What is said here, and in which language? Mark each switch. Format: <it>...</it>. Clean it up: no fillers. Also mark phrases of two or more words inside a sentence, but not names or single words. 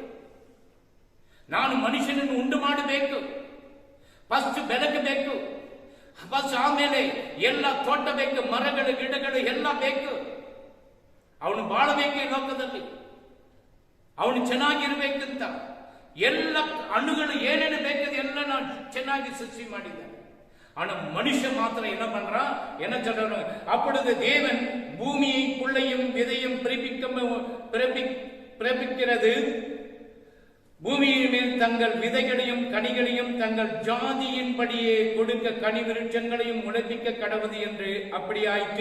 <kn>ನಾನು ಮನುಷ್ಯನನ್ನು ಉಂಟು ಮಾಡಬೇಕು, ಫಸ್ಟ್ ಬೆಳಕು ಬೇಕು, ಫಸ್ಟ್ ಆಮೇಲೆ ಎಲ್ಲ ತೋಟ ಬೇಕು, ಮರಗಳು, ಗಿಡಗಳು ಎಲ್ಲ ಬೇಕು. ಅವನು ಬಾಳಬೇಕು ಈ ಲೋಕದಲ್ಲಿ, ಅವನು ಚೆನ್ನಾಗಿರ್ಬೇಕಂತ ಎಲ್ಲ ಹಣ್ಣುಗಳು ಏನೇನು ಬೇಕದು ಎಲ್ಲ ನಾನು ಚೆನ್ನಾಗಿ ಸೃಷ್ಟಿ ಮಾಡಿದ್ದಾನೆ.</kn> <ta>ஆனா மனுஷன் மாத்திரம் என்ன பண்றா? என்ன சொல்றாங்க? அப்பொழுது தேவன் பூமியை புள்ளையும் விதையும் பிறப்பிக்கிறது. பூமியின் மேல் தங்கள் விதைகளையும் கனிகளையும் தங்கள் ஜாதியின்படியே கொடுக்க கனி விருட்சங்களையும் முளைப்பிக்க கடவுது என்று அப்படி ஆயிற்று.</ta>